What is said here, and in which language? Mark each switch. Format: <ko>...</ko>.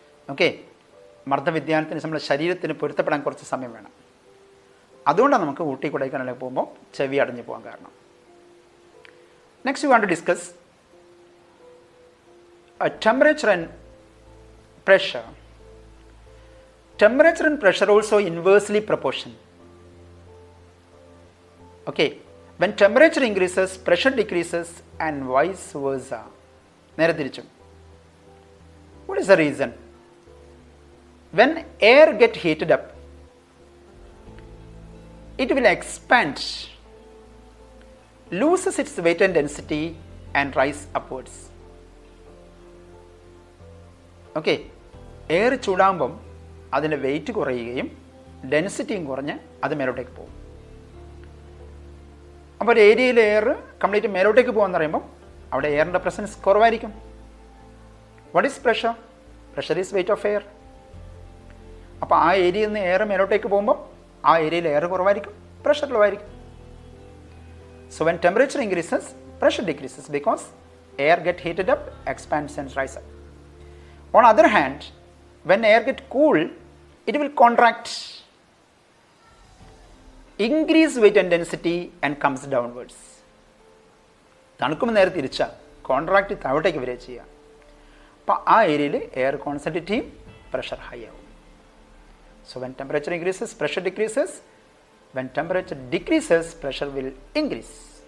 <ml>Okay, മർദ്ദവ്യതിയാനത്തിന് നമ്മുടെ ശരീരത്തിന് പൊരുത്തപ്പെടാൻ കുറച്ച് സമയം വേണം. അതുകൊണ്ടാണ് നമുക്ക് ഊട്ടി കൊടൈക്കനാലിലേക്ക് പോകുമ്പോൾ ചെവി അടഞ്ഞു പോകാൻ കാരണം.</ml> <en>Next we want to discuss temperature and pressure. Temperature and pressure also inversely proportion. Okay, when temperature increases, pressure decreases and vice versa.</en> <ml>നേരെ തിരിച്ചും.</ml> <en>What is the reason? When air get heated up, it will expand, loses its weight and density and rise upwards.</en> <ml>Okay, air ചൂടാകുമ്പം അതിൻ്റെ wait കുറയുകയും ഡെൻസിറ്റിയും കുറഞ്ഞ് അത് മേലോട്ടേക്ക് പോകും. അപ്പോൾ ഒരു ഏരിയയിൽ എയർ കംപ്ലീറ്റ് മേലോട്ടേക്ക് പോകുമെന്ന് പറയുമ്പം അവിടെ എയറിൻ്റെ പ്രസൻസ് കുറവായിരിക്കും.</ml> <en>What is pressure? Pressure is weight of air.</en> <ml>അപ്പോൾ ആ ഏരിയയിൽ നിന്ന് എയർ മേലോട്ടേക്ക് പോകുമ്പം ആ ഏരിയയിൽ എയർ കുറവായിരിക്കും, പ്രഷർ ലോ ആയിരിക്കും.</ml> <en>So when temperature increases pressure decreases because air get heated up, expands and rise up. On the other hand, when air gets cool, it will contract, increase weight and density and comes downwards.</en> <ml>തണുക്കുമ്പോൾ നേരെ തിരിച്ച contract താഴോട്ടേക്ക് വരിക ചെയ്യുക. അപ്പോൾ ആ ഏരിയയിൽ air concentrate ചെയ്യും, pressure high ആവും.</ml> <en>So when temperature increases pressure decreases. When temperature decreases pressure will increase.</en>